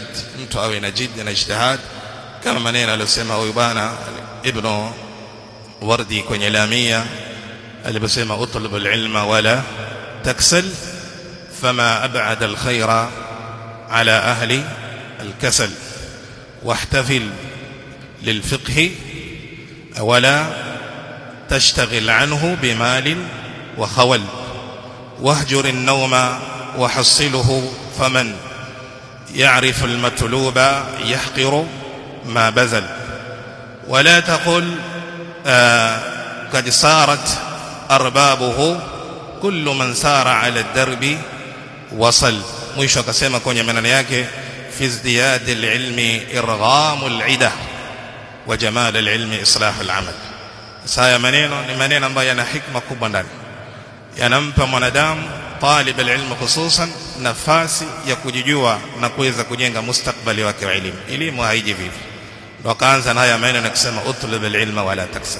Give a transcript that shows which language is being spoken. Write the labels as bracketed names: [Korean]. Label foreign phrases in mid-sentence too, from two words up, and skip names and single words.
[Swahili] Mtu awe na jid na ijtihad, kama maneno aliyosema huyu bwana Ibn Wardi kwenye Lamia aliposema [Arabic] اطلب العلم ولا تكسل فما أبعد الخير على أهل الكسل واحتفل للفقه ولا تشتغل عنه بمال وخول واهجر النوم وحصله فمن يعرف المطلوب يحقر ما بذل ولا تقل قد صارت أربابه كل من سار على الدرب وصل. [Swahili] mwisho akasema kwenye maneno yake [Arabic] في ازدياد العلم إرغام العدة وجمال العلم إصلاح العمل. [Swahili] Haya maneno ni maneno ambayo yana hikma kubwa ndani, yanampa mwanadamu [Arabic] طالب العلم [Swahili] hususan nafasi ya kujijua na kuweza kujenga mustakbali wake wa elimu. Elimu haiji vivi, ndio kaanza na haya maneno na kusema [Arabic] اطلب العلم ولا تكسل.